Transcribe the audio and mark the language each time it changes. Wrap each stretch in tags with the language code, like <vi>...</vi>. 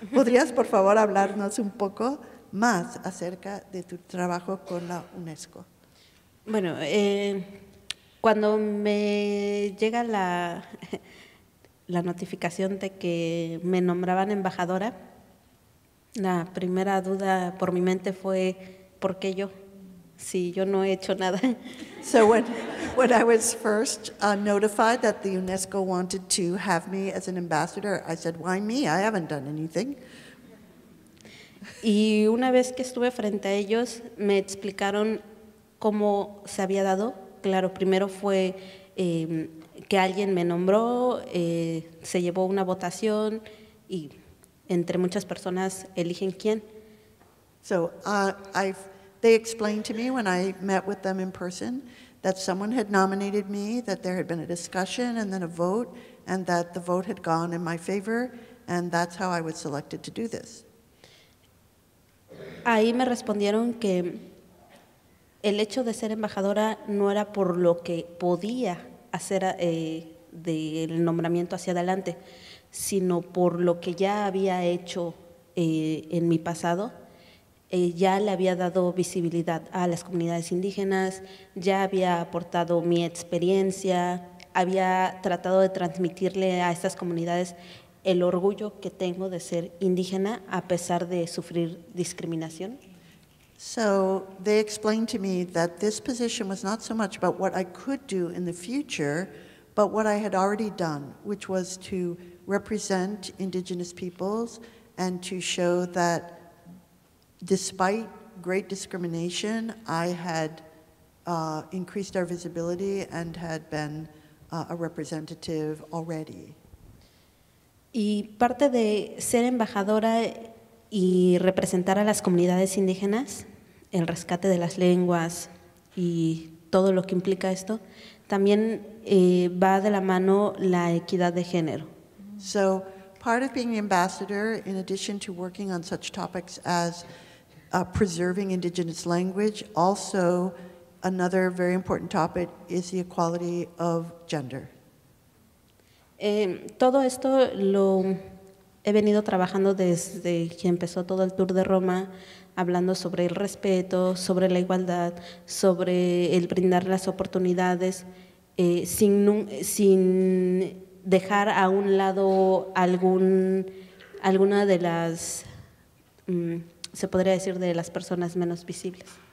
<es>¿Podrías, por favor, hablarnos un poco más acerca de tu trabajo con la UNESCO? Bueno, cuando me llega la notificación de que me nombraban embajadora, la primera duda por mi mente fue, ¿por qué yo? Si yo no he hecho nada.</es> <en>So when I was first notified that the UNESCO wanted to have me as an ambassador, I said, why me? I haven't done anything.</en> <es>Y una vez que estuve frente a ellos, me explicaron cómo se había dado. Claro, primero fue que alguien me nombró, se llevó una votación y entre muchas personas eligen quién.</es> <en>So they explained to me when I met with them in person that someone had nominated me, that there had been a discussion and then a vote, and that the vote had gone in my favor, and that's how I was selected to do this.</en> <es>Ahí me respondieron que el hecho de ser embajadora no era por lo que podía hacer del nombramiento hacia adelante, sino por lo que ya había hecho en mi pasado. Ya le había dado visibilidad a las comunidades indígenas, ya había aportado mi experiencia, había tratado de transmitirle a estas comunidades el orgullo que tengo de ser indígena a pesar de sufrir discriminación.</es> <en>So they explained to me that this position was not so much about what I could do in the future, but what I had already done, which was to represent indigenous peoples and to show that despite great discrimination, I had increased our visibility and had been a representative already.</en> <es>Y parte de ser embajadora y representar a las comunidades indígenas, el rescate de las lenguas y todo lo que implica esto, también va de la mano la equidad de género.</es> <en>So part of being the ambassador, in addition to working on such topics as preserving indigenous language, also another very important topic is the equality of gender.</en> <es>Todo esto lo he venido trabajando desde que empezó todo el Tour de Roma, hablando sobre el respeto, sobre la igualdad, sobre el brindar las oportunidades, sin dejar a un lado alguna de las, se podría decir, de las personas menos visibles.</es>